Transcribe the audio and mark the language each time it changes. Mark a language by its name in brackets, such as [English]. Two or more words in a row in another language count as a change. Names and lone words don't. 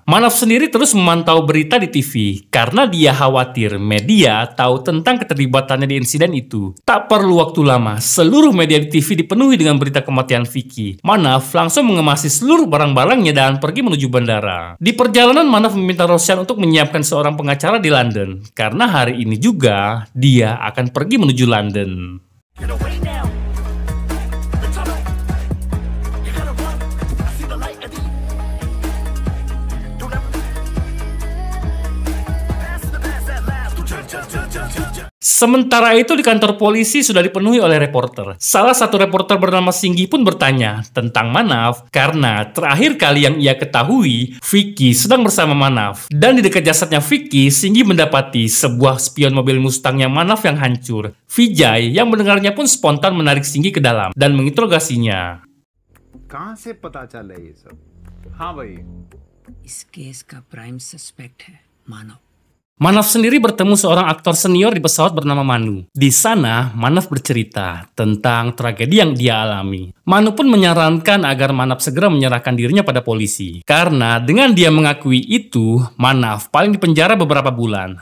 [Indonesian] Manaf sendiri terus memantau berita di TV karena dia khawatir media tahu tentang keterlibatannya di insiden itu. Tak perlu waktu lama, seluruh media di TV dipenuhi dengan berita kematian Vicky. Manaf langsung mengemasi seluruh barang-barangnya dan pergi menuju bandara. Di perjalanan Manaf meminta Roshan untuk menyiapkan seorang pengacara di London karena hari ini juga dia akan pergi menuju London. [English] Get away now. The tunnel. You gotta run. I see the light at the Don't ever pass that last. [Indonesian] Sementara itu di kantor polisi sudah dipenuhi oleh reporter. Salah satu reporter bernama Singgi pun bertanya tentang Manaf karena terakhir kali yang ia ketahui Vicky sedang bersama Manaf. Dan di dekat jasadnya Vicky, Singgi mendapati sebuah spion mobil Mustangnya Manaf yang hancur. Vijay yang mendengarnya pun spontan menarik Singgi ke dalam dan menginterogasinya. [Hindi] कहाँ से पता चला ये सब? हाँ भाई इस केस का [English] prime suspect [Hindi] है मानव। [Indonesian] Manaf sendiri bertemu seorang aktor senior di pesawat bernama Manu. Di sana, Manaf bercerita tentang tragedi yang dia alami. Manu pun menyarankan agar Manaf segera menyerahkan dirinya pada polisi. Karena dengan dia mengakui itu, Manaf paling dipenjara beberapa bulan.